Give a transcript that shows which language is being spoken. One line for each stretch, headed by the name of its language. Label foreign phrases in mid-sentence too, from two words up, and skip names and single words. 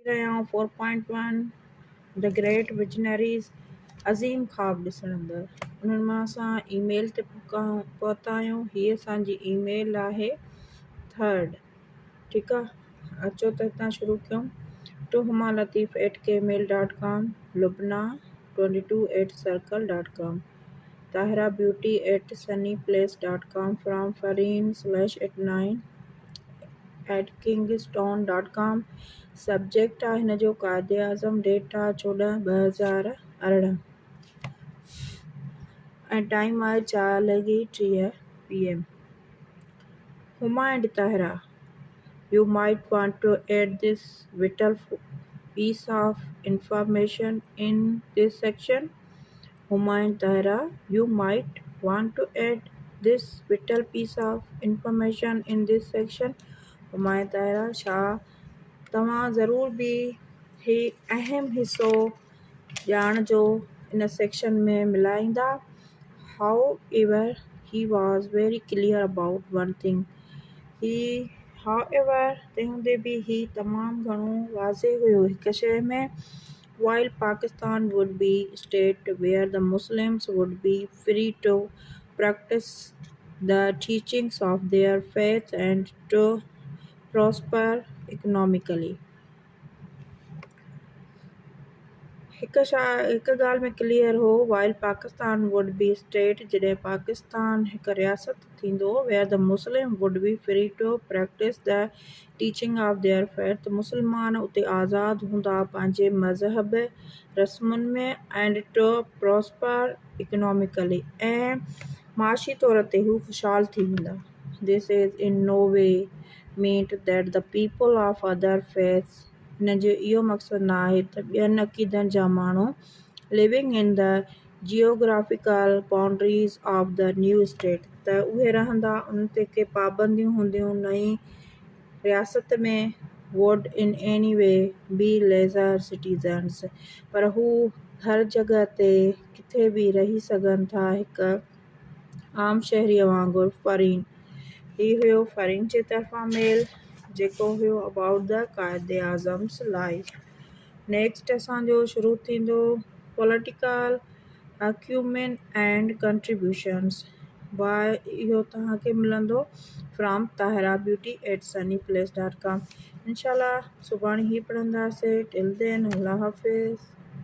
Sindhi: कयां 4.1
English: the great visionaries
Sindhi: अज़ीम ख़्वाब ॾिसण अंदरि। उन्हनि मां असां ईमेल ते पहुता आहियूं। हीअ असांजी ईमेल आहे 3rd। ठीकु आहे, अचो त हितां शुरू कयूं।
English: टू humalatief@gmail.com, lubna22@circle.com, tahirabeauty@sunnyplace.com, from fareen/@kingston.com।
Sindhi: सब्जेक्ट आहे हिन जो क़ाइदे आज़म, डेट आहे 14/2018 ऐं टाइम आहे 4:30 PM।
English: Huma and Tahira, you might want to add this vital piece of information in this section. Huma and Tahira, you might want to add this vital piece of information in this section. Huma and Tahira,
Sindhi: छा तव्हां ज़रूर भी ही अहम हिस्सो ॼाण जो इन सेक्शन में मिलाईंदा।
English: However, he was very clear about one thing. However,
Sindhi: तंहिं हूंदे बि ही तमामु घणो वाज़े हुयो हिक शइ में।
English: While Pakistan would be a state where the Muslims would be free to practice the teachings of their faith and to prosper economically।
Sindhi: हिक ॻाल्हि में क्लियर हो,
English: while Pakistan would be a state,
Sindhi: जॾहिं पाकिस्तान हिक रियासत थींदो,
English: where the Muslim would be free to practice the teaching of their faith,
Sindhi: मुस्लमान उते आज़ाद हूंदा पंहिंजे मज़हब रस्मुनि में,
English: and to prosper economically,
Sindhi: ऐं माशी तौर ते हू ख़ुशहाल थी वेंदा।
English: This is in no way meant that the people of other faiths,
Sindhi: हिन जो इहो मक़सदु न आहे त ॿियनि अक़ीदनि जा माण्हू
English: living in the geographical boundaries of the new state,
Sindhi: त उहे रहंदा उन ते के पाबंदियूं हूंदियूं नई रियासत में,
English: would in any way be lesser citizens,
Sindhi: पर हू हर जॻह ते किथे बि रही सघनि था हिक आम शहरीअ वांगुरु। फरीन, ही हुयो फरीन जे तरफ़ां मेल जेको हुयो
English: about the Quaid-e-Azam's life.
Sindhi: नेक्स्ट असांजो शुरू थींदो
English: political acumen and contributions.
Sindhi: इहो तव्हांखे मिलंदो फ्रॉम tahirabeauty@sunnyplace.com। इंशाल्लाह सुभाणे ही पढ़ंदासीं।
English: till then,
Sindhi: अल्लाह हाफ़िज़।